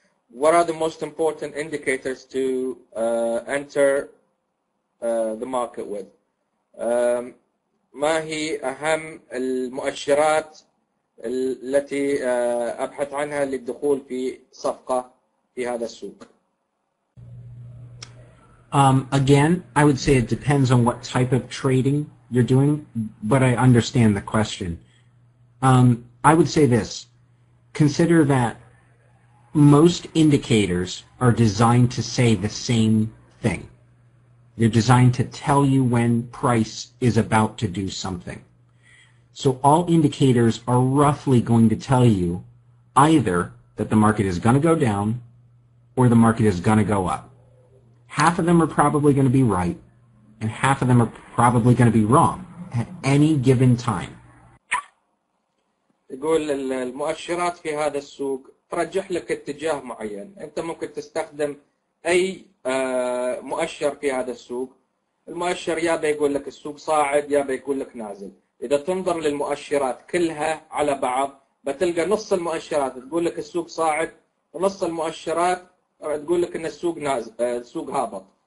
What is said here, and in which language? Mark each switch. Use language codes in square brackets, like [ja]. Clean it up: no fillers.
[en] What are the most important indicators to enter the market with? [ar] ما هي أهم المؤشرات التي أبحث عنها للدخول في صفقة في هذا السوق؟ [en] Again, I would say it depends on what type of trading you're doing, but I understand the question. I would say this. Consider that most indicators are designed to say the same thing. They're designed to tell you when price is about to do something. So all indicators are roughly going to tell you either that the market is going to go down or the market is going to go up. Half of them are probably going to be right, and half of them are probably going to be wrong at any given time. [ar] يقول المؤشرات في هذا السوق ترجح لك اتجاه معين. أنت ممكن تستخدم أي مؤشر في هذا السوق. المؤشر يا بيقول لك السوق صاعد يا بيقول لك نازل. إذا تنظر للمؤشرات كلها على بعض بتلقى نص المؤشرات تقول لك السوق صاعد ونص المؤشرات تقول لك إن السوق نازل، السوق هابط.